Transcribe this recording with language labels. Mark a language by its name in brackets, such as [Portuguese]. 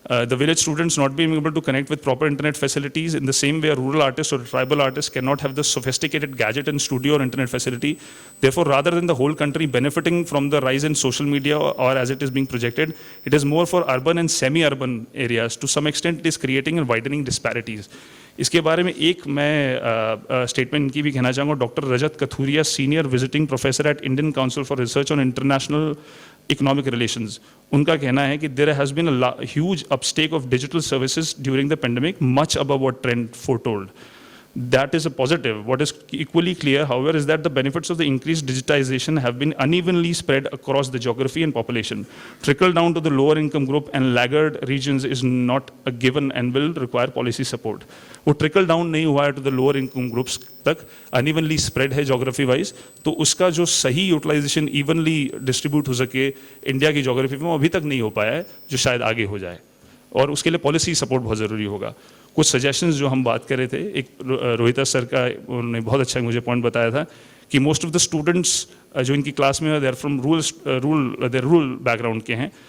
[English] The village students not being able to connect with proper internet facilities in the same way a rural artist or a tribal artist cannot have the sophisticated gadget and studio or internet facility. Therefore, rather than the whole country benefiting from the rise in social media or as it is being projected, it is more for urban and semi-urban areas. To some extent, it is creating and widening disparities. [Hindi] इसके बारे में एक मैं statement इनकी भी कहना चाहूँगा. [English] doctor Rajat Kathuria, senior visiting professor at Indian council for research on international economic relations, [Hindi] उनका कहना है कि [English] There has been a huge uptake of digital services during the pandemic, much above what trend foretold. That is a positive. What is equally clear, however, is that the benefits of the increased digitization have been unevenly spread across the geography and population. Trickle down to the lower income group and laggard regions is not a given and will require policy support. [Hindi] वो trickle down नहीं हुआ है [English] to the lower income groups [Hindi] तक, unevenly spread है geography wise, तो उसका जो सही utilization evenly distribute हो सके इंडिया की geography में, वो अभी तक नहीं हो पाया है, जो शायद आगे हो जाए, और उसके लिए पॉलिसी सपोर्ट बहुत ज़रूरी होगा. कुछ सजेशंस जो हम बात कर रहे थे, एक रोहिता सर का उन्होंने बहुत अच्छा मुझे पॉइंट बताया था कि [English] most of the students [Hindi] जो इनकी क्लास में [English] they're from rural background [Hindi] के हैं.